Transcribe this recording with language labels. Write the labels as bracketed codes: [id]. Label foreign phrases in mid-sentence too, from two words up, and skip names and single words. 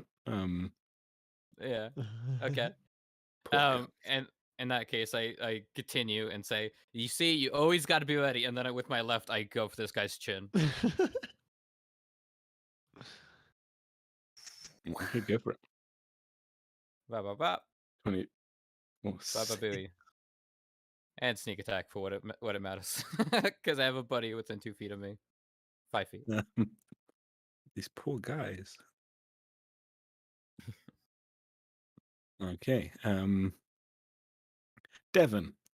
[en] Yeah. Okay. Poor guy. And in that case, I continue and say, you see, you always got to be ready. And then with my left, I go for this guy's chin. Okay, go for it. Ba ba ba 20. Oh, ba ba sick. booey. And sneak attack for what it matters, because I have a buddy within 2 feet of me, 5 feet. These poor guys. Okay. Devon.